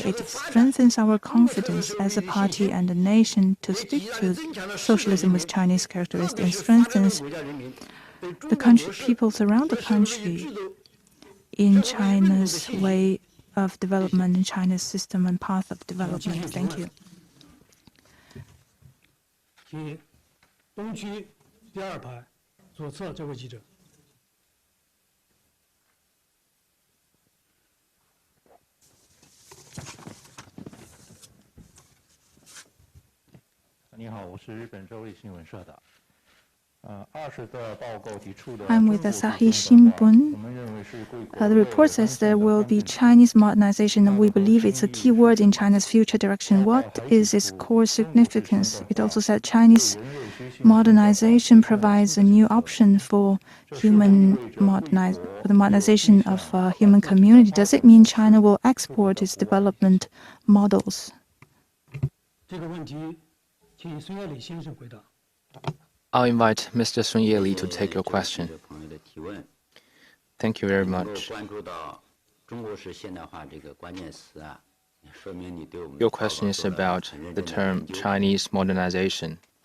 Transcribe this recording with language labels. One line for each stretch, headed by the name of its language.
English: It strengthens our confidence as a party and a nation to speak to socialism with Chinese characteristics, and strengthens the peoples around the country in China's way of development, in China's system and path of development. Thank you.
Chinese: 请东区第2排左侧这位记者。你好，我是日本周日新闻社的。 20的报告提出的
English: I'm with the Asahi Shimbun. The report says there will be Chinese modernization, and we believe it's a key word in China's future direction. What is its core significance? It also said Chinese modernization provides a new option for the modernization of human community. Does it mean China will export its development models?
Chinese: 这个问题，请孙业礼先生回答。
English: I'll invite Mr. Sun Yeli to take your question. Thank you very much. Your question is about the term Chinese modernization.